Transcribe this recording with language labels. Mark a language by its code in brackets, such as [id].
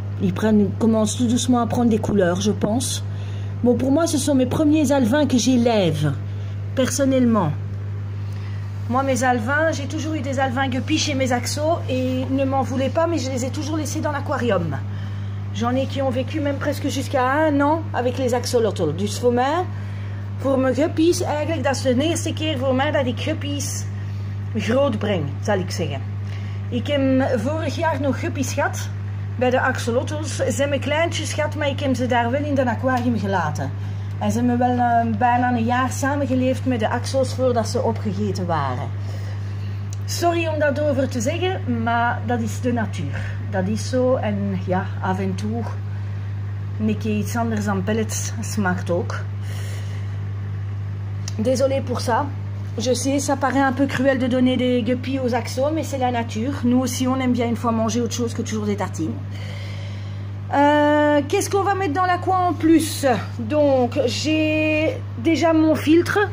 [fr] Ils commencent tout doucement à prendre des couleurs, je pense. Bon, pour moi, ce sont mes premiers alevins que j'élève, personnellement. Moi, mes alevins, j'ai toujours eu des alevins guppies chez mes axos et ne m'en voulez pas, mais je les ai toujours laissés dans l'aquarium. J'en ai qui ont vécu même presque jusqu'à 1 an avec les axolotl. [nl] Dus voor mij, voor mijn guppies, eigenlijk dat is de eerste keer voor mij dat ik guppies groot breng, zal ik zeggen. Ik heb vorig jaar nog guppies gehad bij de axolotls. Ze hebben kleintjes gehad, maar ik heb ze daar wel in de aquarium gelaten. En ze hebben wel bijna een jaar samengeleefd met de axels voordat ze opgegeten waren. Sorry om dat over te zeggen, maar dat is de natuur. Dat is zo en ja, af en toe een keer iets anders dan pellets smaakt ook. [fr] Désolé pour ça. Je sais, ça paraît un peu cruel de donner des guppies aux axos, mais c'est la nature. Nous aussi, on aime bien une fois manger autre chose que toujours des tartines. Qu'est-ce qu'on va mettre dans l'aqua en plus? Donc, j'ai déjà mon filtre.